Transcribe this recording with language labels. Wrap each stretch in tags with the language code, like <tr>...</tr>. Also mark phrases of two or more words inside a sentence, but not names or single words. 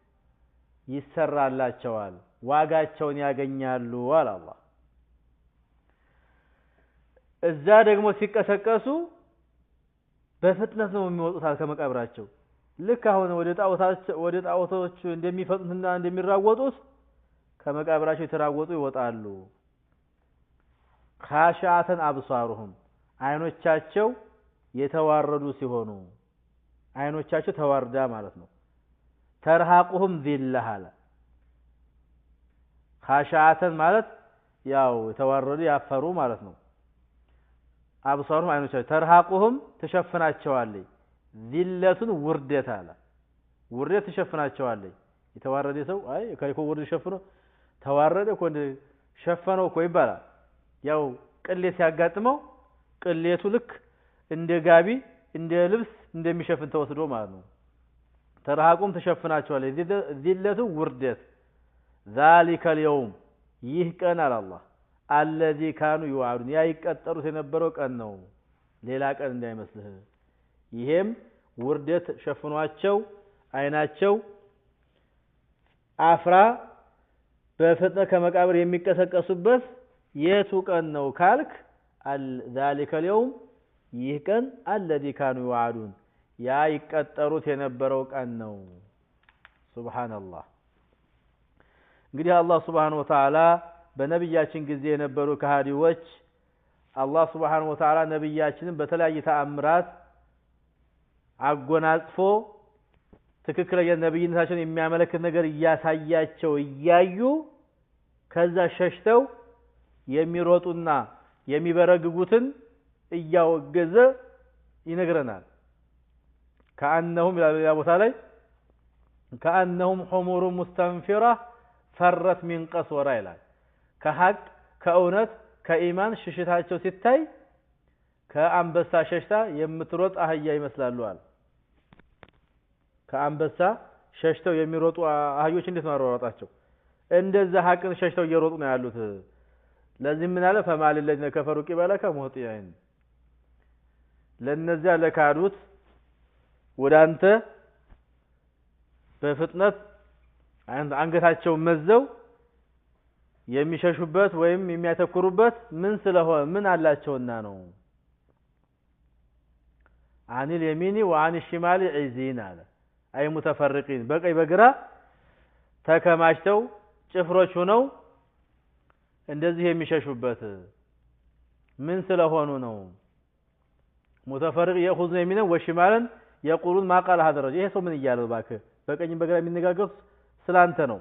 <am>ይሰራላቸዋል ዋጋቸውን ያገኛሉ አለ አላህ እዛ ደግሞ ሲቀሰቀሱ በፍጥነት ነው የሚወጡት ከመቃብራቸው ልክ አሁን ወደ ጣዖቶች እንደሚፈጥኑና እንደሚራወጡት ከመቃብራቸው የተራወጡ ይወጣሉ</am> <ar>خاشعة أبصارهم</ar> <am>አይኖቻቸው የተዋረዱ ሲሆኑ አይኖቻቸው ተዋርዳ ማለት ነው ተርሃቁሁም ذلة አለ خاشعة ማለት ያው የተዋረዱ ያፈሩ ማለት ነው አብሳሩም አይኖቻቸው ተርሃቁሁም ተሸፍናቸዋለች ذلة ውርደት አለ ውርደት ተሸፍናቸዋለች የተዋረደ ሰው አይ ከይኮ ውርደት ሸፍኖ ተዋረደ እኮ ሸፈነው እኮ ይባላል ያው ቅሌት ሲያጋጥመው ቅሌቱ ልክ እንደ ጋቢ እንደ ልብስ እንደሚሸፍን ተወስዶ ማለት ነው ተርሃቁም ተሸፍናቸዋለች ذلة ውርደት</am> <ar>ذلك اليوم</ar> <am>ይህ ቀን አለ አላህ</am> <ar>الذي كانوا يوعدون</ar> <am>ያ ይቀጠሩት የነበረው ቀን ነው ሌላ ቀን እንዳይመስልህ ይሄም ውርደት ሸፍኗቸው አይናቸው አፍራ በፍጥነት ከመቃብር የሚቀሰቀሱበት የቱ ቀን ነው ካልክ</am> <ar>ذلك اليوم</ar> <am>ይህ ቀን</am> <ar>الذي كانوا يوعدون</ar> <am>ያ ይቀጠሩት የነበረው ቀን ነው ሱብሃንአላህ እንግዲህ አላህ</am> <ar>سبحانه وتعالى</ar> <am>በነብያችን ጊዜ የነበሩ ከሃዲዎች አላህ</am> <ar>سبحانه وتعالى</ar> <am>ነብያችንን በተለያየ ተአምራት አጎናጽፎ ትክክለኛ ነብይነታቸውን የሚያመለክት ነገር እያሳያቸው እያዩ ከዛ ሸሽተው የሚሮጡና የሚበረግጉትን እያወገዘ ይነግረናል</am> <ar>كأنهم يا ابو ثالث كأنهم حمر مستنفرة فرت من قسورة</ar> <am>ይላል ከሐቅ ከእውነት ከኢማን ሽሽታቸው ሲታይ ከአንበሳ ሸሽታ የምትሮጥ አህያ ይመስላሉ አለ። ከአንበሳ ሸሽተው የሚሮጡ አህዮች እንዴት ነው አሯሯጣቸው? እንደዛ ሐቅን ሸሽተው እየሮጡ ነው ያሉት። ለዚህ ምን አለ</am> <ar>فمال الذين كفروا قبلك مهطعين</ar> <am>ለነዚያ ለካዱት ወደ አንተ በፍጥነት አንገታቸው መዘው የሚሸሹበት ወይም የሚያተኩሩበት ምን ስለሆነ ምን አላቸውና ነው።</am> <ar>عن اليمين وعن الشمال عزين</ar> <am>አለ አይ متفرقين በቀኝ በግራ ተከማችተው ጭፍሮች ሆነው እንደዚህ የሚሸሹበት ምን ስለሆኑ ነው።</am> <ar>متفرق ياخذون يمينا وشمالا يقولون ما قال هذا الرجل</ar> <am>ይሄ ሰው ምን ይያለው ባከ በቀኝ በግራ የሚነጋገሩት ስላንተ</am>